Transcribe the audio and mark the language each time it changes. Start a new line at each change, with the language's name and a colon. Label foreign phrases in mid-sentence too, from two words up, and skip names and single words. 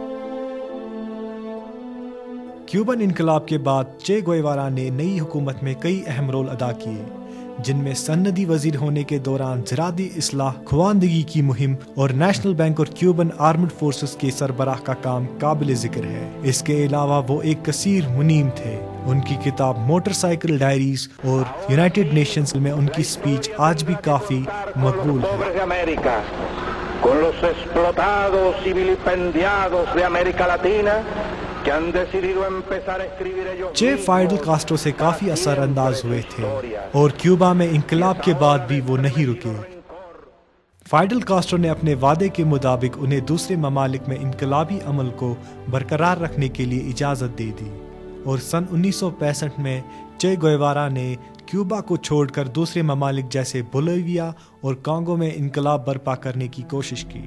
Urdu: کیوبن انقلاب کے بعد چے گویوارا نے نئی حکومت میں کئی اہم رول ادا کیے جن میں سندی وزیر ہونے کے دوران زراعتی اصلاح، خواندگی کی مہم اور نیشنل بینک اور کیوبن آرمڈ فورسز کے سربراہ کا کام قابل ذکر ہے. اس کے علاوہ وہ ایک کثیر منیم تھے. ان کی کتاب موٹر سائیکل ڈائریز اور یونائٹڈ نیشنز میں ان کی سپیچ آج بھی کافی مقبول ہے.
Spanish: con los explotados y vilipendiados de América Latina que han decidido empezar a escribir ellos.
Urdu: چے فائڈل کاسٹرو سے کافی اثر انداز ہوئے تھے اور کیوبا میں انقلاب کے بعد بھی وہ نہیں رکے. فائڈل کاسٹرو نے اپنے وعدے کے مطابق انہیں دوسرے ممالک میں انقلابی عمل کو برقرار رکھنے کے لیے اجازت دے دی اور سن 1965 میں چے گویوارا نے کیوبا کو چھوڑ کر دوسرے ممالک جیسے بولیویا اور کانگو میں انقلاب برپا کرنے کی کوشش کی.